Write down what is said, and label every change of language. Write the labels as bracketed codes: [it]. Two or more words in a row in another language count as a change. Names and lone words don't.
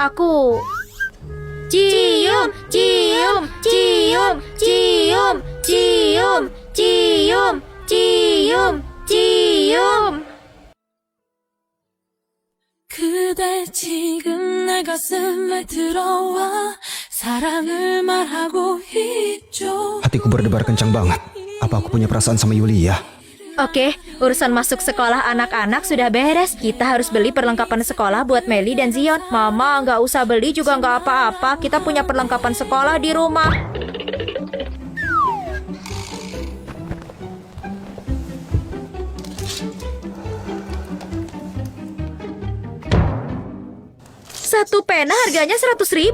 [id] Cium, cium, cium, cium, cium, cium, cium, cium. [ko] 그대 지금 내 가슴에 들어와 사랑을 말하고 있죠. [id] Hatiku berdebar kencang banget. Apa aku punya perasaan sama Yulia? Oke, urusan masuk sekolah anak-anak sudah beres. Kita harus beli perlengkapan sekolah buat Melly dan Zion. Mama, nggak usah beli juga nggak apa-apa. Kita punya perlengkapan sekolah di rumah. Satu pena harganya 100.000.